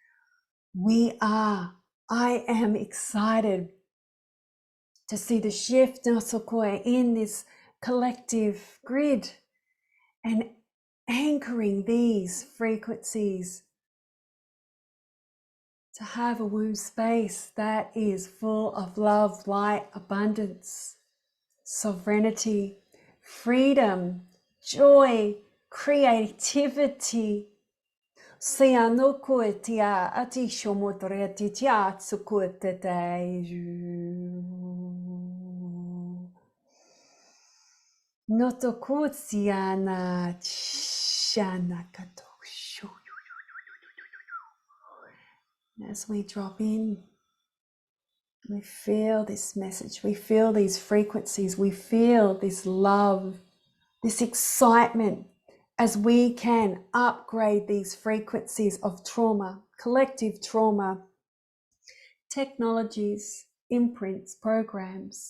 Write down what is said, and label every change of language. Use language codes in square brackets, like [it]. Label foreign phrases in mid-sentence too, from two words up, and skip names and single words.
[en] I am excited to see the shift in this collective grid and anchoring these frequencies to have a womb space that is full of love, light, abundance, sovereignty, freedom, joy, creativity. Siano kuetia ati shomotoreti tiatsu kueteteju. Noto kutsiana shana kato. As we drop in, we feel this message, we feel these frequencies, we feel this love, this excitement as we can upgrade these frequencies of trauma, collective trauma, technologies, imprints, programs.